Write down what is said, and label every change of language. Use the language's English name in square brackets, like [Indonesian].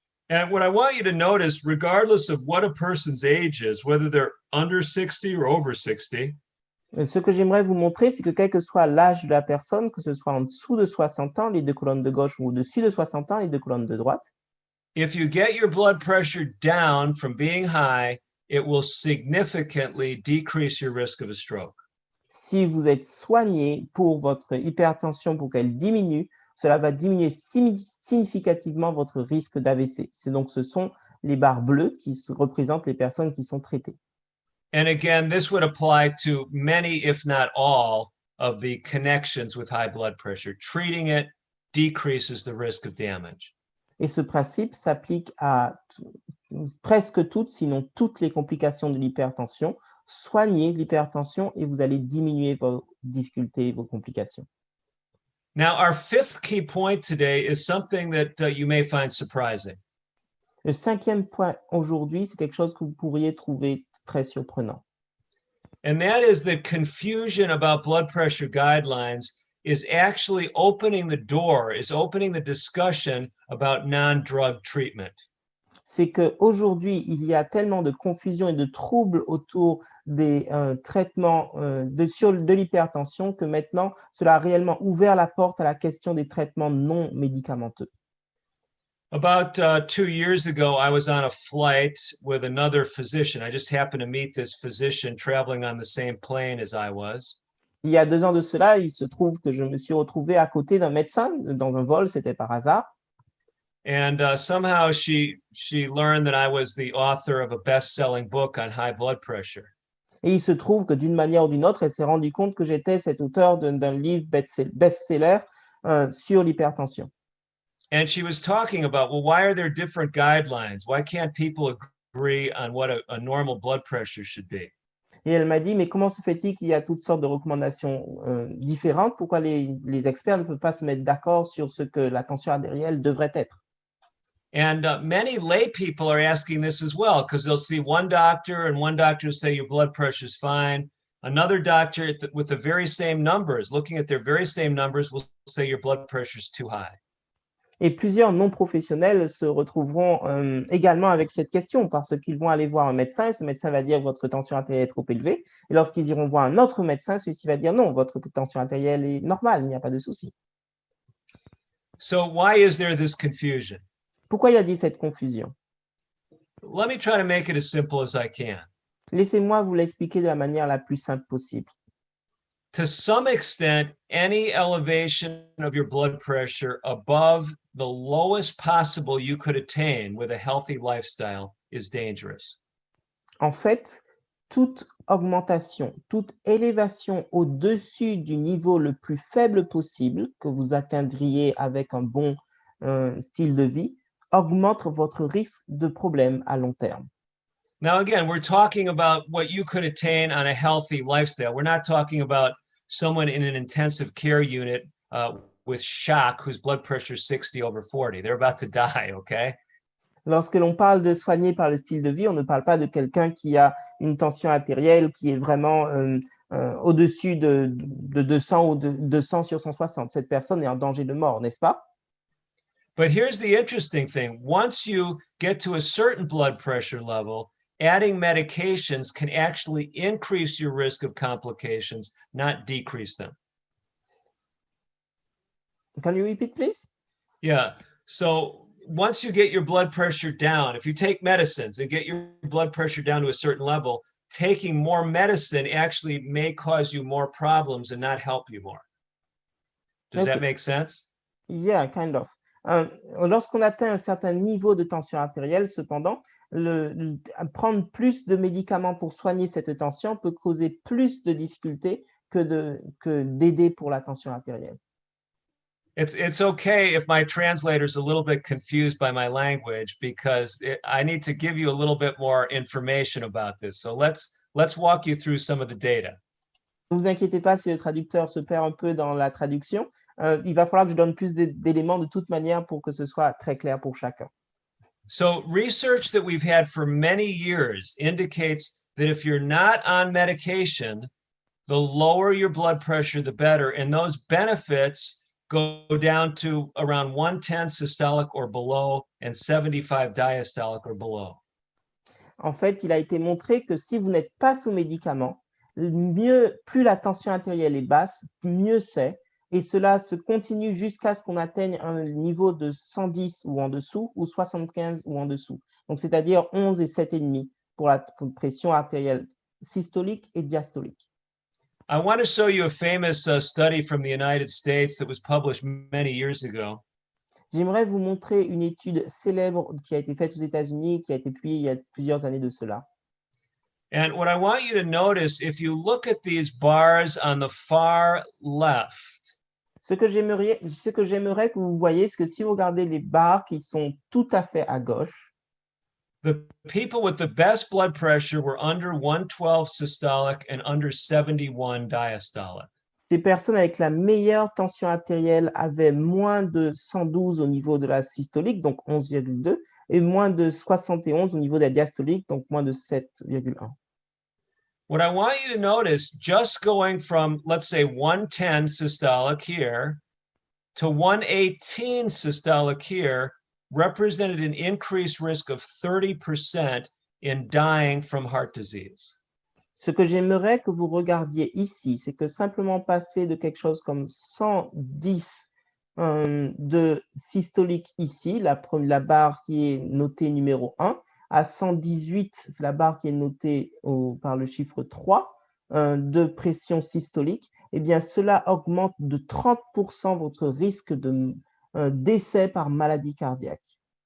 [English] And what I want you to notice, regardless of what a person's age is, whether they're under 60 or over 60, [French] Ce que j'aimerais vous montrer, c'est que quel que soit l'âge de la personne, que ce soit en dessous de 60 ans, les deux colonnes de gauche, ou au-dessus de 60 ans, les deux colonnes de droite, [English] if you get your blood pressure down from being high, it will significantly decrease your risk of a stroke. [French] si vous êtes soigné pour votre hypertension, pour qu'elle diminue, cela va diminuer significativement votre risque d'AVC. Ce sont les barres bleues qui représentent les personnes qui sont traitées. [English] And again, this would apply to many, if not all, of the connections with high blood pressure. Treating it decreases the risk of damage. [French] Et ce principe s'applique à presque toutes, sinon toutes les complications de l'hypertension. Soignez l'hypertension et vous allez diminuer vos difficultés et vos complications. [English] Now, our fifth key point today is something that you may find surprising. [French] Le cinquième point aujourd'hui, c'est quelque chose que vous pourriez trouver très surprenant. [English] And that is that confusion about blood pressure guidelines is actually opening the door, is opening the discussion about non-drug treatment. [French] C'est qu'aujourd'hui, il y a tellement de confusion et de troubles autour des traitements de l'hypertension que maintenant, cela a réellement ouvert la porte à la question des traitements non médicamenteux. [English] About 2 years ago, I was on a flight with another physician. I just happened to meet this physician traveling on the same plane as I was. [French] Il y a 2 ans de cela, il se trouve que je me suis retrouvé à côté d'un médecin dans un vol, c'était par hasard. [English] And somehow she learned that I was the author of a best-selling book on high blood pressure. [French] Et il se trouve que d'une manière ou d'une autre, elle s'est rendue compte que j'étais cet auteur d'un livre best-seller sur l'hypertension. [English] And she was talking about, well, why are there different guidelines? Why can't people agree on what a normal blood pressure should be? [French] Et elle m'a dit, mais comment se fait-il qu'il y a toutes sortes de recommandations différentes? Pourquoi les experts ne peuvent pas se mettre d'accord sur ce que la tension artérielle devrait être? [English] And many lay people are asking this as well, because they'll see one doctor and one doctor will say your blood pressure is fine. Another doctor with the very same numbers, looking at their very same numbers, will say your blood pressure is too high. [French] Et plusieurs non-professionnels se retrouveront également avec cette question parce qu'ils vont aller voir un médecin et ce médecin va dire votre tension artérielle est trop élevée. Et lorsqu'ils iront voir un autre médecin, celui-ci va dire non, votre tension artérielle est normale, il n'y a pas de souci. [English] So why is there this confusion? [French] Pourquoi il y a cette confusion? [English] Let me try to make it as simple as I can. [French] Laissez-moi vous l'expliquer de la manière la plus simple possible. [English] To some extent, any elevation of your blood pressure above the lowest possible you could attain with a healthy lifestyle is dangerous. [French] En fait, toute augmentation, toute élévation au-dessus du niveau le plus faible possible que vous atteindriez avec un bon style de vie augmente votre risque de problème à long terme. [English] Now, again, we're talking about what you could attain on a healthy lifestyle. We're not talking about someone in an intensive care unit with shock whose blood pressure is 60 over 40. They're about to die, okay? [French] Lorsque l'on parle de soigner par le style de vie, on ne parle pas de quelqu'un qui a une tension artérielle qui est vraiment au-dessus de 200 ou de 200 sur 160. Cette personne est en danger de mort, n'est-ce pas? [English] But here's the interesting thing. Once you get to a certain blood pressure level, adding medications can actually increase your risk of complications, not decrease them. Can you repeat, please? Yeah. So once you get your blood pressure down, if you take medicines and get your blood pressure down to a certain level, taking more medicine actually may cause you more problems and not help you more. Does that make sense? Yeah, kind of. [French] Lorsqu'on atteint un certain niveau de tension artérielle, cependant, prendre plus de médicaments pour soigner cette tension peut causer plus de difficultés que d'aider pour la tension artérielle. [English] It's okay if my translator's a little bit confused by my language because I need to give you a little bit more information about this. So let's walk you through some of the data. [French] vous inquiétez pas si le traducteur se perd un peu dans la traduction. Il va falloir que je donne plus d'éléments de toute manière pour que ce soit très clair pour chacun. [English] So research that we've had for many years indicates that if you're not on medication, the lower your blood pressure, the better. And those benefits go down to around 110 systolic or below and 75 diastolic or below. [French] En fait, il a été montré que si vous n'êtes pas sous médicament, mieux, plus la tension artérielle est basse, mieux c'est. Et cela se continue jusqu'à ce qu'on atteigne un niveau de 110 ou en dessous, ou 75 ou en dessous. Donc, c'est-à-dire 11 et 7,5 pour la pression artérielle systolique et diastolique. [English] I want to show you a famous study from the United States that was published many years ago. [French] J'aimerais vous montrer une étude célèbre qui a été faite aux États-Unis, qui a été publiée il y a plusieurs années de cela. [English] And what I want you to notice, if you look at these bars on the far left, [French] Ce que j'aimerais que vous voyez, c'est que si vous regardez les barres qui sont tout à fait à gauche, [English] the people with the best blood pressure were under 112 systolic and under 71 diastolic. [French] les personnes avec la meilleure tension artérielle avaient moins de 112 au niveau de la systolique, donc 11,2, et moins de 71 au niveau de la diastolique, donc moins de 7,1. [English] What I want you to notice, just going from, let's say, 110 systolic here to 118 systolic here represented an increased risk of 30% in dying from heart disease. [French] Ce que j'aimerais que vous regardiez ici, c'est que simplement passer de quelque chose comme 110 de systolique ici, la barre qui est notée numéro 1, à 118, c'est la barre qui est notée par le chiffre 3 de pression systolique, eh bien cela augmente de 30% votre risque de décès par maladie cardiaque.